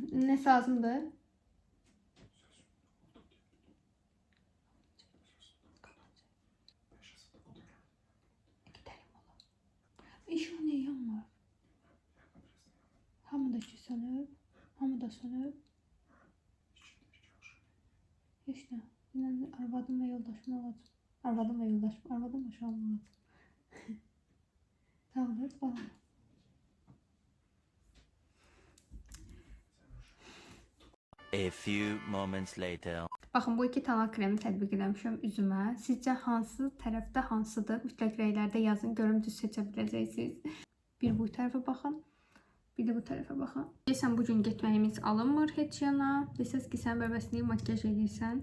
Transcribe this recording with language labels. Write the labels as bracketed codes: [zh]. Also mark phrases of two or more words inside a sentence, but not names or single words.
[az] Nə lazımdır? İşıq niyə yanmır? Hamı da sönüb, hamı da sönüb. Heç nə. Arvadım və yoldaşım olacaq. Arvadım və yoldaşım, arvadım və uşağım olacaq. Tamamdır, falan. [en] A few moments later. [az] Baxın, bu iki tonal kremi tətbiq eləmişəm üzümə. Sizcə hansı tərəfdə hansıdır? Mütləq rəylərdə yazın, görüm düz seçə biləcəksiniz. Bir bu tərəfə baxın, bir də bu tərəfə baxın. Deyəsən, bugün getməyimiz alınmır heç yana. Desəz ki, sən bəbəsliyi makyaj edirsən.